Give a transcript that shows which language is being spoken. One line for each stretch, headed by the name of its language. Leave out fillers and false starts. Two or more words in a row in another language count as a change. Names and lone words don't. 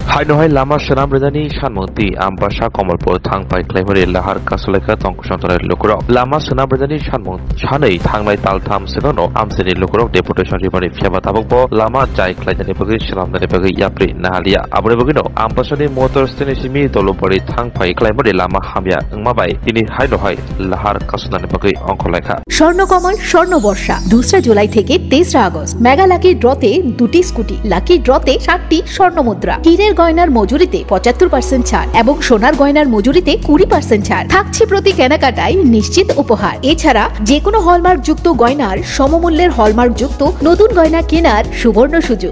Kok Borok: Hainohai lama senam redani shanmoti ambasa komolpur thangpai klaimari lahar kasuleka tongkusantare lukurok lama senam redani shanmont chanei thanglai taltham segono amseni lukurok deputation ribari fiaba tabokbo lama jai klaidani bagi salamdani bagi yapri nahalia abure bagino ambasani motor steni simi dolopari thangpai klaimari lama hamya ngmabai tini hainohai lahar kasulani bagi অঙ্কলেখা
Bangla: স্বর্ণকমল স্বর্ণবর্ষা 2 জুলাই থেকে 23 আগস্ট
English: mega lucky draw-te
Bangla: 2টি স্কুটি
English: lucky draw-te
Bangla: 7টি স্বর্ণমুদ্রা হীরের গয়নার মজুরিতে 75% ছাড় এবং সোনার গয়নার মজুরিতে 20% ছাড় থাকছে প্রতি কেনাকাটায় নিশ্চিত উপহার। এছাড়া যে কোনো হলমার্ক যুক্ত গয়নার সমমূল্যের হলমার্ক যুক্ত নতুন গয়না কেনার সুবর্ণ সুযোগ।